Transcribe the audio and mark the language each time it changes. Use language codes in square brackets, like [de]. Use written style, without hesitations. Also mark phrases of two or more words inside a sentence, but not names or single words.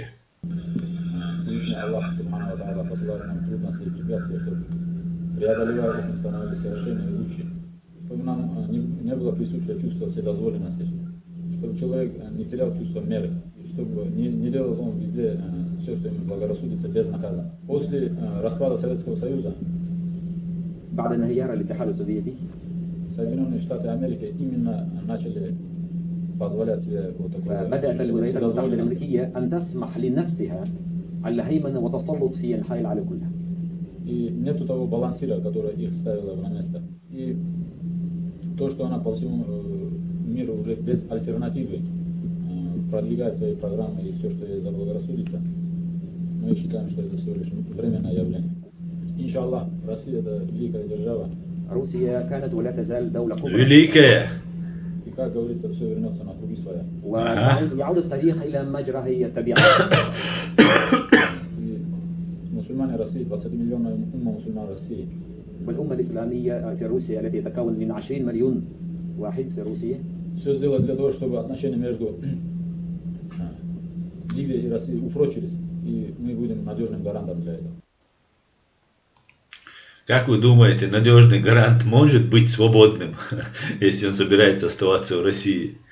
[ru] Всевышний Аллах, [ar] سبحانه وتعالى, [ru] посылает нам трудности и препятствия, чтобы преодолевая их, мы становились совершеннее и лучше. Чтобы нам не было присутствия чувства вседозволенности, чтобы человек не терял чувство меры, чтобы не делал он везде все, что ему благорассудится, безнаказанно. После распада Советского Союза [ar] بعد انهيار الاتحاد السوفيتي [ru] Соединенные Штаты Америки именно начали позволять себе вот такое [ar] بدأت الولايات المتحدة [ru] вседозволенность. [ar] الأمريكية أن تسمح لنفسها الهيمنة والتسلط في أنحاء العالم كلها. [ru] И нету того балансира, который их ставило на место. И то, что она по всему миру уже без альтернативы продвигает свои программы и все, что ей заблагорассудится, мы считаем, что это всего лишь временное явление. Иншаллах, Россия это великая держава. [ar] روسيا كانت ولا تزال دولة كبرى. [ru] Великая. И как говорится, все вернется на круги своя. [ar] ويعود الطريق إلى مجرى هي الطبيعة. [ru] И мусульмане России, 20 миллионов умма мусульман России, [ar] والأمة الإسلامية في روسيا التي تتكون من 20 مليون واحد في روسيا [ru] все сделать для того, чтобы отношения между Ливией и Россией упрочились, и мы будем надежным гарантом для этого. Как вы думаете, надежный гарант может быть свободным, если он собирается оставаться в России?